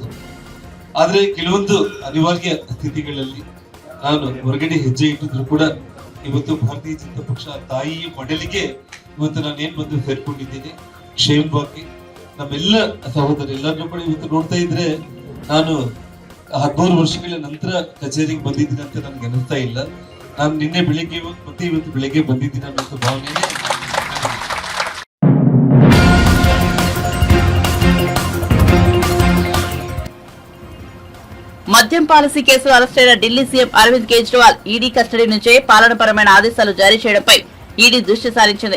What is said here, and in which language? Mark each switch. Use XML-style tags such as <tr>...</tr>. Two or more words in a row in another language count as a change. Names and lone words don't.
<kn>ಆದ್ರೆ ಕೆಲವೊಂದು ಅನಿವಾರ್ಯ ಸ್ಥಿತಿಗಳಲ್ಲಿ ನಾನು ಹೊರಗಡೆ ಹೆಜ್ಜೆ ಇಟ್ಟಿದ್ರು ಕೂಡ ಇವತ್ತು ಭಾರತೀಯ ಜನತಾ ಪಕ್ಷ ತಾಯಿಯ ಮಡಲಿಗೆ ಇವತ್ತು ನಾನು ಏನ್ ಬಂದು ಸೇರ್ಕೊಂಡಿದ್ದೀನಿ ಕ್ಷೇಮವಾಗಿ. ನಮ್ಮೆಲ್ಲ ಸಹೋದರ ಎಲ್ಲರನ್ನೂ ಕೂಡ ಇವತ್ತು ನೋಡ್ತಾ ಇದ್ರೆ ನಾನು 13 ವರ್ಷಗಳ ನಂತರ ಕಚೇರಿಗೆ ಬಂದಿದ್ದೀನಿ ಅಂತ ನನ್ಗೆ ಅನಿಸ್ತಾ ಇಲ್ಲ. ನಾನು ನಿನ್ನೆ ಬೆಳಿಗ್ಗೆ ಮತ್ತೆ ಇವತ್ತು ಬೆಳಿಗ್ಗೆ ಬಂದಿದ್ದೀನಿ ಅನ್ನೋ ಭಾವನೆ.</kn> <te>మద్యం</te> <en>policy case-lo</en> <te>అరెస్టైన ఢిల్లీ సీఎం అరవింద్ కేజ్రీవాల్</te> <en>ED custody</en> <te>నుంచే పాలనపరమైన ఆదేశాలు జారీ చేయడంపై ఈడీ దృష్టి సారించింది.</te>